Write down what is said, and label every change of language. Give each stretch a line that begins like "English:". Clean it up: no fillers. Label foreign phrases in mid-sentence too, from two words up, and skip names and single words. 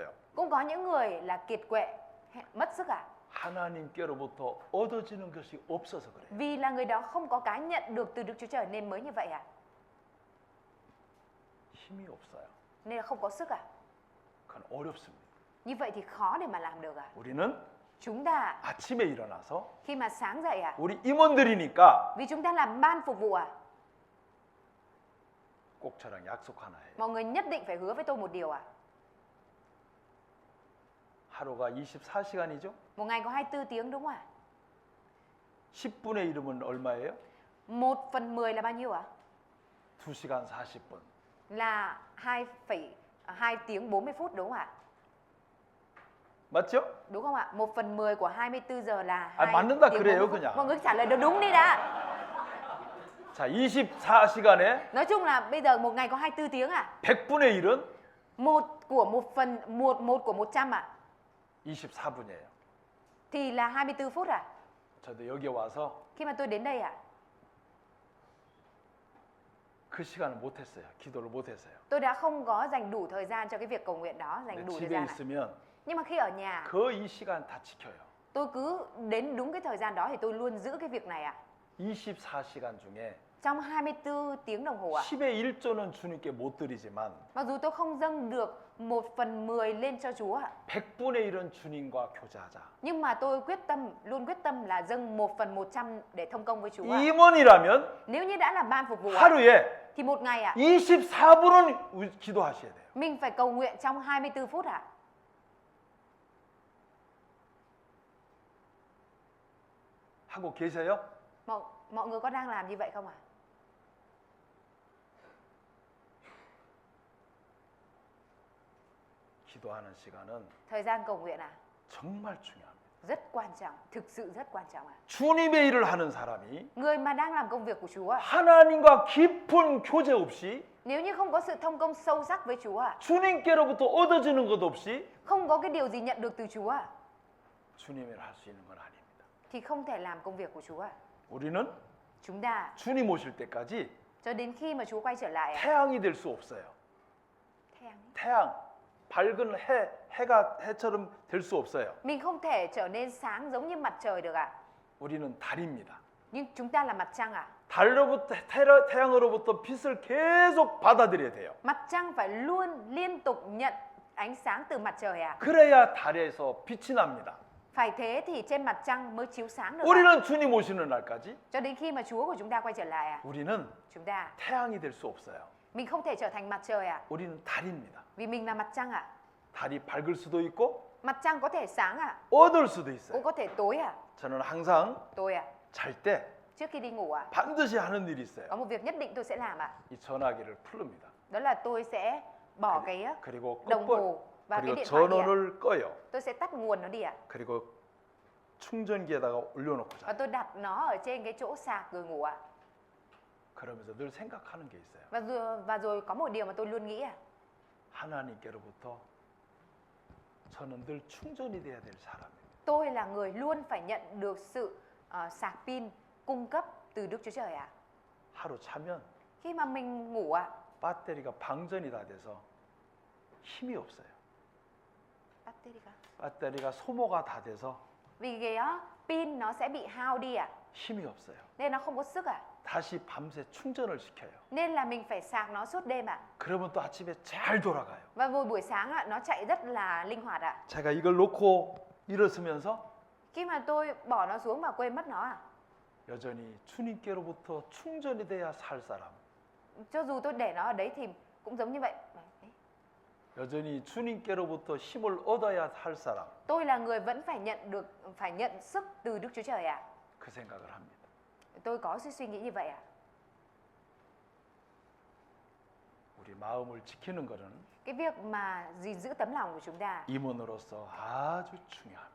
Vietnamese: cũng có những người là kiệt quệ, mất sức ạ.
Korean: 하나님께로부터 얻어지는 것이 없어서 그래요.
Vietnamese: Vì là người đó không có cái nhận được từ Đức Chúa Trời nên mới như vậy ạ.
Korean: 힘이 없어요.
Vietnamese: Nên là không có sức ạ.
Korean: 그건 어렵습니다.
Vietnamese: Như vậy thì khó để mà làm được ạ.
Korean: 우리는
Vietnamese: Chúng ta
Korean: 아침에 일어나서
Vietnamese: khi mà sáng dậy ạ,
Korean: 우리 임원들이니까
Vietnamese: vì chúng ta làm ban phục vụ ạ,
Korean: 꼭 저랑 약속 하나 해요.
Vietnamese: mọi người nhất định phải hứa với tôi một điều ạ.
Korean: 하루가 24시간이죠?
Vietnamese: Một ngày có 24 tiếng đúng không ạ?
Korean: 10분의 1은 얼마예요?
Vietnamese: 1/10 là bao nhiêu ạ?
Korean: 2시간 40분.
Vietnamese: Là 2 tiếng 40 phút đúng không ạ?
Korean: 맞죠?
Vietnamese: Đúng không ạ? 1/10 của 24 giờ là
Korean: 아,
Vietnamese: 2
Korean: 맞는다
Vietnamese: tiếng
Korean: 그래요,
Vietnamese: 40 phút.
Korean: 그냥.
Vietnamese: Mọi người trả lời được đúng đi đã.
Korean: 자, 24시간에
Vietnamese: Nói chung là bây giờ một ngày có 24 tiếng ạ.
Korean: 100분의 1은
Vietnamese: Một của 100 ạ.
Korean: 24분이에요.
Vietnamese: Thì là 24 phút ạ.
Korean: 자, 저도 여기 와서
Vietnamese: Khi mà tôi đến đây ạ,
Korean: 그 시간을 못했어요. 기도를 못했어요.
Vietnamese: tôi đã không có dành đủ thời gian cho cái việc cầu nguyện đó, dành
Korean: 근데
Vietnamese: đủ thời
Korean: 집에
Vietnamese: gian này.
Korean: 있으면
Vietnamese: Nhưng mà khi ở nhà,
Korean: 그 이 시간 다 지켜요.
Vietnamese: tôi cứ đến đúng cái thời gian đó thì tôi luôn giữ cái việc này ạ.
Korean: 24시간 중에
Vietnamese: Trong 24 tiếng đồng hồ ạ.
Korean: 10의 1조는 주님께 못 드리지만
Vietnamese: Mặc dù tôi không dâng được 1/10 lên cho Chúa ạ,
Korean: 100분의 1은 주님과 교제하자.
Vietnamese: nhưng mà tôi luôn quyết tâm là dâng 1/100 để thông công với Chúa ạ.
Korean: 임원이라면
Vietnamese: Nếu như đã là ban phục vụ ạ,
Korean: 하루에
Vietnamese: thì một ngày ạ,
Korean: 24분은 기도하셔야 돼요.
Vietnamese: mình phải cầu nguyện trong 24 phút ạ.
Korean: 하고 계세요?
Vietnamese: Mọi người có đang làm như vậy không ạ?
Korean: 기도하는 시간은
Vietnamese: Thời gian cầu nguyện à,
Korean: 정말 중요합니다.
Vietnamese: rất quan trọng, thực sự rất quan trọng ạ.
Korean: 주님의 일을 하는 사람이
Vietnamese: Người mà đang làm công việc của Chúa ạ,
Korean: 하나님과 깊은 교제 없이
Vietnamese: nếu như không có sự thông công sâu sắc với Chúa ạ,
Korean: 주님께로부터 얻어지는 것 없이
Vietnamese: không có cái điều gì nhận được từ Chúa ạ,
Korean: 주님의 일을 할 수 있는 건 아닙니다.
Vietnamese: thì không thể làm công việc của Chúa ạ.
Korean: 우리는
Vietnamese: Chúng ta
Korean: 주님 오실 때까지
Vietnamese: cho đến khi mà Chúa quay trở lại ạ,
Korean: 태양이 될 수 없어요. 태양, 밝은 해처럼 될 수 없어요.
Vietnamese: mình không thể trở nên sáng giống như mặt trời được ạ.
Korean: 우리는 달입니다.
Vietnamese: Nhưng chúng ta là mặt trăng ạ.
Korean: 태양으로부터 빛을 계속 받아들여야 돼요.
Vietnamese: Mặt trăng phải luôn liên tục nhận ánh sáng từ mặt trời ạ.
Korean: 그래야 달에서 빛이 납니다.
Vietnamese: Phải thế thì trên mặt trăng mới chiếu sáng được ạ.
Korean: 우리는 주님 오시는 날까지
Vietnamese: Cho đến khi mà Chúa của chúng ta quay trở lại ạ,
Korean: 우리는
Vietnamese: chúng ta
Korean: 태양이 될 수 없어요.
Vietnamese: mình không thể trở thành mặt trời ạ,
Korean: 우리는 달입니다.
Vietnamese: vì mình là mặt trăng ạ.
Korean: 달이 밝을 수도 있고
Vietnamese: Mặt trăng có thể sáng ạ,
Korean: 어두울 수도
Vietnamese: cũng
Korean: 있어요.
Vietnamese: có thể tối ạ.
Korean: 저는 항상
Vietnamese: Tôi ạ,
Korean: 잘 때
Vietnamese: trước khi đi ngủ ạ,
Korean: 반드시 하는 일이 있어요.
Vietnamese: có một việc nhất định tôi sẽ làm ạ.
Korean: 이 전화기를 풀릅니다.
Vietnamese: Đó là tôi sẽ bỏ cái
Korean: 그리고
Vietnamese: đồng
Korean: 껐
Vietnamese: hồ và cái
Korean: 그리고
Vietnamese: điện thoại đi ạ.
Korean: 전원을 꺼요.
Vietnamese: Tôi sẽ tắt nguồn nó đi ạ.
Korean: 그리고 충전기에다가 올려놓고
Vietnamese: Và
Korean: 자요.
Vietnamese: tôi đặt nó ở trên cái chỗ sạc rồi ngủ ạ.
Korean: 그러면서 늘 생각하는 게 있어요.
Vietnamese: Và rồi có một điều mà tôi luôn nghĩ ạ.
Korean: 하나님께로부터 저는 늘 충전이 돼야 될 사람입니다.
Vietnamese: Tôi là người luôn phải nhận được sự sạc pin cung cấp từ Đức Chúa Trời ạ.
Korean: 하루 차면
Vietnamese: Khi mà mình ngủ ạ,
Korean: 배터리가 방전이 다 돼서 힘이 없어요. 배터리가 소모가 다 돼서
Vietnamese: vì cái pin nó sẽ bị hao đi ạ,
Korean: 힘이 없어요.
Vietnamese: nên nó không có sức ạ.
Korean: 다시 밤새 충전을 시켜요.
Vietnamese: Nên là mình phải sạc nó suốt đêm ạ.
Korean: 그러면 또 아침에 잘 돌아가요.
Vietnamese: Và rồi buổi sáng ạ, nó chạy rất là linh hoạt ạ.
Korean: 제가 이걸 놓고 일어서면서
Vietnamese: Khi mà tôi bỏ nó xuống và quên mất nó ạ,
Korean: 여전히 주님께로부터 충전이 돼야 살 사람.
Vietnamese: cho dù tôi để nó ở đấy thì cũng giống như vậy.
Korean: 여전히 주님께로부터 힘을 얻어야 살 사람.
Vietnamese: Tôi là người vẫn phải nhận sức từ Đức Chúa Trời ạ.
Korean: 그 생각을 합니다.
Vietnamese: Tôi có suy nghĩ như vậy ạ.
Korean: 우리 마음을 지키는 것은
Vietnamese: Cái việc mà gìn giữ tấm lòng của chúng ta,
Korean: 임원으로서 아주 중요합니다.